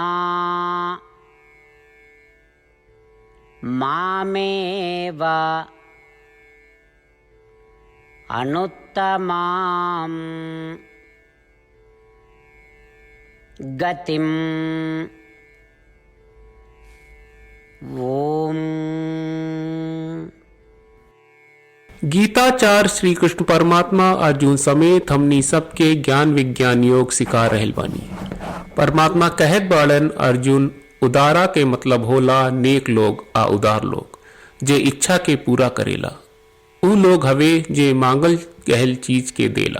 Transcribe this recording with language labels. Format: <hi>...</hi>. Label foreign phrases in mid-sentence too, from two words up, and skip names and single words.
<sa>मामेव अनुत्तमां गतिम्। ओम।</sa> <bho>गीताचार्य श्री कृष्ण परमात्मा अर्जुन समेत हमनी सबके ज्ञान विज्ञान योग सिखा रहल बानी। परमात्मा कहत बाड़न अर्जुन उदारा के मतलब होला नेक लोग आ उदार लोग जे इच्छा के पूरा करेला। ऊ लोग हवे जे मांगल कहल चीज के देला।</bho>